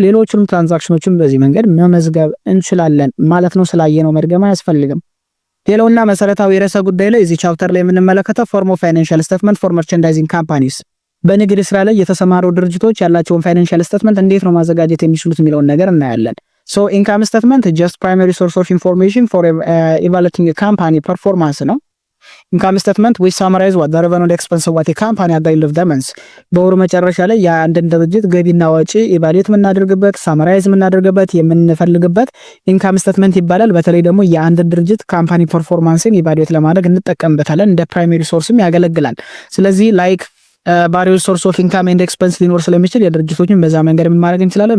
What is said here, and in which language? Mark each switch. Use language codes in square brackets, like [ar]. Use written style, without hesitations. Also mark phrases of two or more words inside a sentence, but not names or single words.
[am] ሌሎችንም ትራንዛክሽኖችን በዚህ መንገድ መመዝገብ እንችላለን ማለት ነው። ስላየነው መድገም አያስፈልግም። ሌላውና መሰረታዊ ርዕሰ ጉዳይ ላይ እዚህ ቻፕተር ላይ የምንመለከተው [en] form of financial statement for merchandising companies [am] በንግድ ስራ ላይ የተሰማሩ ድርጅቶች ያላቸውን [en] financial statement [am] እንዴት ነው ማዘጋጀት የሚችሉት የሚለውን ነገር እናያለን። [en] So income statement is just primary source of information for evaluating a company performance [am] ነው። [en] income statement we summarize what the revenue and expense of what a company at the end of the month [am] በወሩ መጨረሻ ላይ የአንድን ድርጅት ገቢና ወጪ ኢቫሉዌት የምናደርግበት ሳመራይዝ የምናደርግበት የምንፈልግበት [en] income statement [am] ይባላል። በተለይ ደግሞ የአንድ ድርጅት ካምፓኒ ፐርፎርማንስን ኢቫሉዌት ለማድረግ እንጠቀምበታለን። እንደ ፕራይመሪ ሶርስም ያገለግላል። ስለዚህ [en] like various source of income and expense [am] ሊኖር ስለሚችል የድርጅቶችን በዛ መንገድ ምን ማድረግ እንችላለን?